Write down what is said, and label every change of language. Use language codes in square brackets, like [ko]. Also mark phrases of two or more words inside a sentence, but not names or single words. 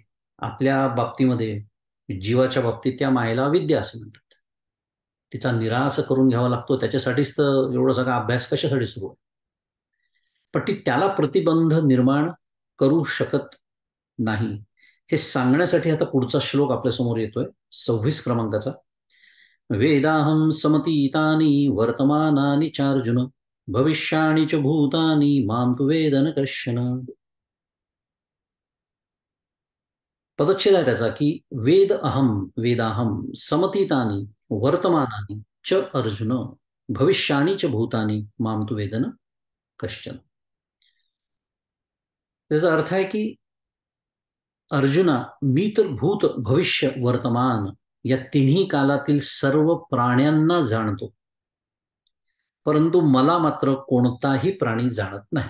[mr] आपल्या बाबतीमध्ये, जीवाच्या बाबतीत त्या मायेला अविद्या असं म्हणतात. तिचा निराश करून घ्यावा लागतो. त्याच्यासाठीच तर एवढा सगळा अभ्यास कशासाठी सुरू आहे. पण ती त्याला प्रतिबंध निर्माण करू शकत नाही हे सांगण्यासाठी आता पुढचा श्लोक आपल्यासमोर येतोय, 26 क्रमांकाचा. [sa] वेदाहं समतीतानि वर्तमानानि चार्जुन भविष्याणि च भूतानि मां तु वेद न कश्चन. [mr] पदच्छेद आहे त्याचा की [sa] वेदाहम समतीतानि वर्तमानानि च अर्जुन भविष्याणि च भूतानि मां तु वेद न कश्चन. [mr] त्याचा अर्थ आहे की अर्जुना, मी तर भूत भविष्य वर्तमान या तिन्ही कालातील सर्व प्राण्यांना जाणतो, परंतु मला मात्र कोणताही प्राणी जाणत नाही.